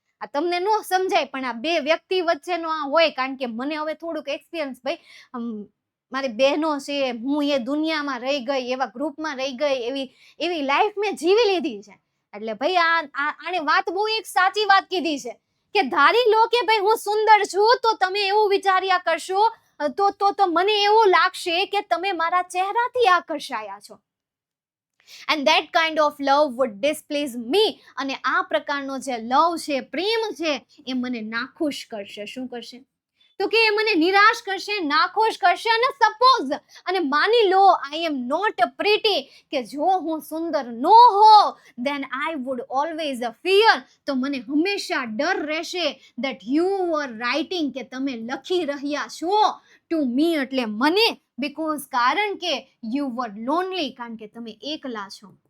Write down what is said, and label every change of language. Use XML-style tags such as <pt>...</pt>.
<gu>આ તમને ન સમજાય, પણ આ બે વ્યક્તિ વચ્ચેનો આ હોય. કારણ કે મને હવે થોડુંક એક્સપિરિયન્સ, ભાઈ મારી બહેનો છે, હું એ દુનિયામાં રહી ગઈ, એવા ગ્રુપમાં રહી ગઈ, એવી લાઈફ મેં જીવી લીધી છે. એટલે ભાઈ આને વાત બહુ એક સાચી વાત કીધી છે કે ધારી લો કે ભાઈ હું સુંદર છું, તો તમે એવું વિચાર્યા કરશો, તો મને એવું લાગશે કે તમે મારા ચહેરાથી આકર્ષાયા છો.</gu> <en>and that kind of love would displease me.</en> <gu>અને આ પ્રકારનો જે લવ છે, પ્રેમ છે, એ મને નાખુશ કરશે. શું કરશે? તો કે એ મને નિરાશ કરશે, નાખુશ કરશે. અને સપોઝ, અને માની લો,</gu> <en>I am not pretty,</en> <gu>કે જો હું સુંદર ન હો,</gu> <en>then I would always fear,</en> <gu>તો મને હંમેશા ડર રહેશે</gu> <en>that you were writing,</en> <gu>કે તમે લખી રહ્યા છો</gu> <en>to me,</en> <gu>એટલે મને, because કારણ કે</gu> <en>you were lonely,</en> <gu>કારણ કે તમે એકલા છો.</gu>